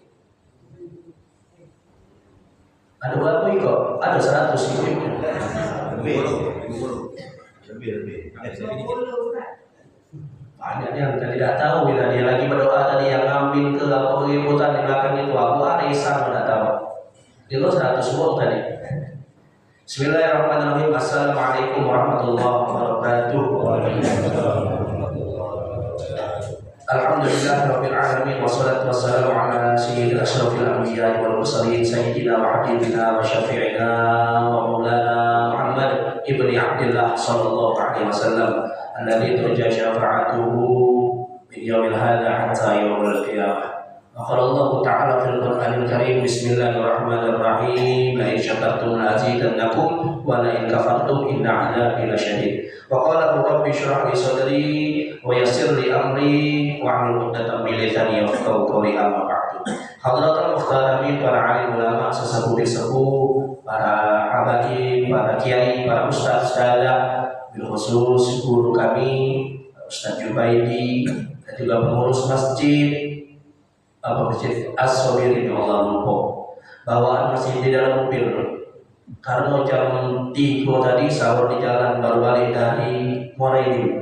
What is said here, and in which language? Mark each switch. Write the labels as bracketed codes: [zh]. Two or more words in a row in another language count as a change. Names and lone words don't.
[id] Ada berapa kok? Ada 100 ibu-ibu. Lebih. Banyak yang kita tidak tahu bila dia lagi berdoa tadi yang ngambil ke apa keributan di belakang itu aku arisan tidak tahu. Itu 100 wong tadi. [ar] بسم الله الرحمن الرحيم. السلام عليكم ورحمة الله وبركاته. الحمد لله رب العالمين والصلاة والسلام على سيد الأشرف الأنبياء والمرسلين سيدنا وحبيبنا وشفيعنا ومولانا محمد ابن عبد الله صلى الله عليه وسلم الذي ترجى شفاعته من يوم هذا حتى يوم القيامة. قال الله تعالى في القرآن الكريم بسم الله الرحمن الرحيم لئن شكرتم لأزيدنكم ولئن كفرتم إن عذابي لشديد. وقال رب اشرح لي صدري ويسر لي أمري واحلل عقدة من لساني يفقهوا قولي أما بعد. حضرة المحترمين [id] para alim ulama sesepuh para habaib, para kiai, para ustaz ustazah, [ar] بالخصوص [id] guru kami Ustaz Jubaidi dan juga pengurus masjid Masjid As-Sobiri Allah lupa bawaan masih di dalam mobil karena jam 3 tadi sahur di jalan baru balik dari Muara Enim.